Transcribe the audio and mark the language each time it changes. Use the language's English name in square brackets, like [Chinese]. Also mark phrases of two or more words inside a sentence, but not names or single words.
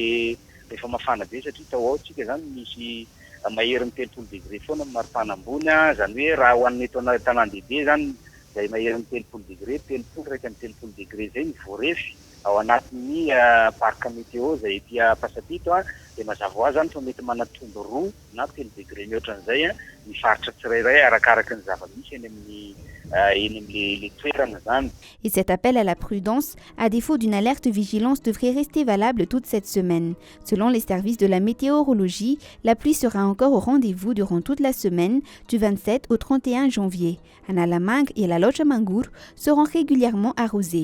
[Malagasy] be satria tao ao tsika zany misy maherin'ny 30 degré foana ny maripana ambony zany hoe raha ho an'ny tanàn-dehibe zany izay maherin'ny 30 degré, 30 raika amin'ny 30 degré zay ny voarefy ao anatin'ny [French] parc météo [Malagasy] izay ety Pasapito dia mazava ho azy zany fa mety manatombo 2 na 3 degré mihoatran'izay ny faritra tsirairay arakaraka ny zava-misy eny amin'ilay toerana zany. [French] Et cet appel à la prudence, à défaut d'une alerte vigilance, devrait rester valable toute cette semaine. Selon les services de la météorologie, la pluie sera encore au rendez-vous durant toute la semaine, du 27 au 31 janvier. Analamang et la Lochamangur seront régulièrement arrosés.